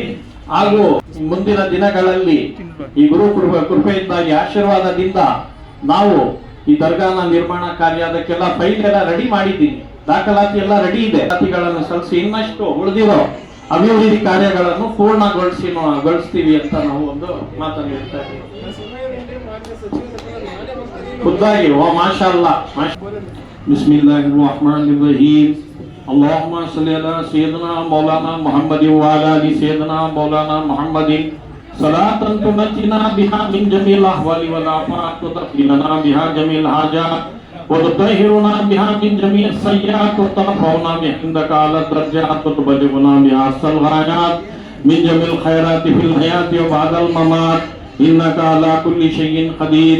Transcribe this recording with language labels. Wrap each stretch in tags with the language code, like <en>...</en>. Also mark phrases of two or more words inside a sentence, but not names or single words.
<kn>ಹಾಗೂ ಮುಂದಿನ ದಿನಗಳಲ್ಲಿ ಈ ಗುರು ಕೃಪೆಯಿಂದಾಗಿ ಆಶೀರ್ವಾದದಿಂದ ನಾವು ಈ ದರ್ಗಾನ ನಿರ್ಮಾಣ ಕಾರ್ಯ, ಅದಕ್ಕೆಲ್ಲ ಫೈಲ್ ಎಲ್ಲ ರೆಡಿ ಮಾಡಿದ್ದೀನಿ, ದಾಖಲಾತಿ ಎಲ್ಲ ರೆಡಿ ಇದೆ. ದಾಖಲಾತಿಗಳನ್ನು ಸಲ್ಲಿಸಿ ಇನ್ನಷ್ಟು ಉಳಿದಿರೋ ಅಭಿವೃದ್ಧಿ ಕಾರ್ಯಗಳನ್ನು ಪೂರ್ಣಗೊಳಿಸ್ತೀವಿ ಅಂತ ನಾವು ಒಂದು ಮಾತನ್ನು ಹೇಳ್ತಾ ಇದ್ದೀವಿ. ಖುದ್ದಾಗಿ ಓ</kn> <ar>ما شاء الله. بسم الله الرحمن الرحيم. اللهم صل على سيدنا مولانا محمد وعلى ال سيدنا مولانا محمد صلاة تنجينا بها من جميع الاحوال والآفات وتقينا بها جميع الحاجات وتطهرنا بها من جميع السيئات وترفعنا عندك على الدرجات وتبلغنا بها أقصى الغايات من جميع الخيرات في الحياة وبعد الممات إنك على كل شيء قدير.</ar>